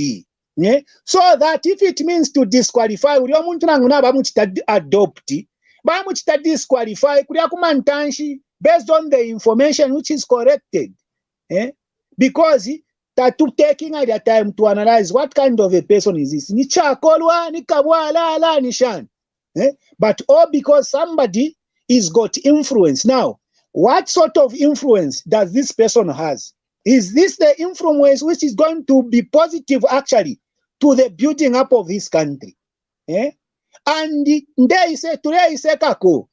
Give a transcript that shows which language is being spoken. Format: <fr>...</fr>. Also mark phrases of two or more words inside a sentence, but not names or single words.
<en>So that if it means to disqualify, adopt, disqualify based on the information which is corrected. Because that took taking at the time to analyze what kind of a person is this.</en> <bem>Ni chakolwa, ni kabwa, la, nishan.</bem> <en>But all because somebody is got influence. Now, what sort of influence does this person has? Is this the influence which is going to be positive actually to the building up of this country? And there is a today is a kako.</en>